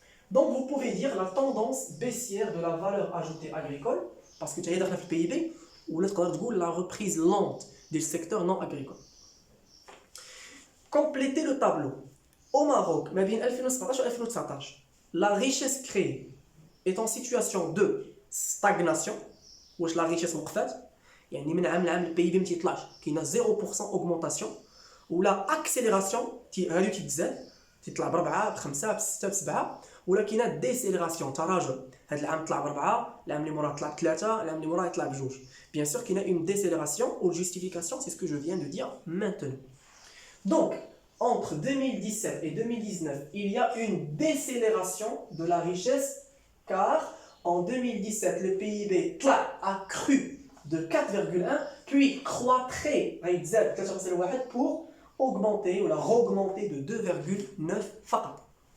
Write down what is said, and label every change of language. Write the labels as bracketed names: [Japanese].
[French] Donc vous pouvez dire la tendance baissière de la valeur ajoutée agricole, parce que tu as le PIB, ou la reprise lente des secteurs non agricoles. Complétez le tableau. Au Maroc, [Arabic] ما بين [French] 2017 و 2019, la richesse créée est en situation de stagnation. [Arabic] واش [French] la richesse [Arabic] وقفات؟ يعني من عام لعام البي بي ما تيطلعش، كاينه 0% augmentation ولا accélération هادو تيتزاد تيطلع ب4 ب5 ب6 ب7 ولا كاينه ديسيليراسيون تراجع. هاد العام طلع ب4 العام اللي موراه طلع ب3 العام اللي موراه يطلع ب2. [French] Bien sûr [Arabic] كاينه [French] une décélération ou justification, c'est ce que je viens de dire maintenant. Donc entre 2017 et 2019, il y a une décélération de la richesse car en 2017, le PIB a cru de 4,1 puis croîtrait pour augmenter ou la re-augmenter de 2,9 [Arabic] فقط.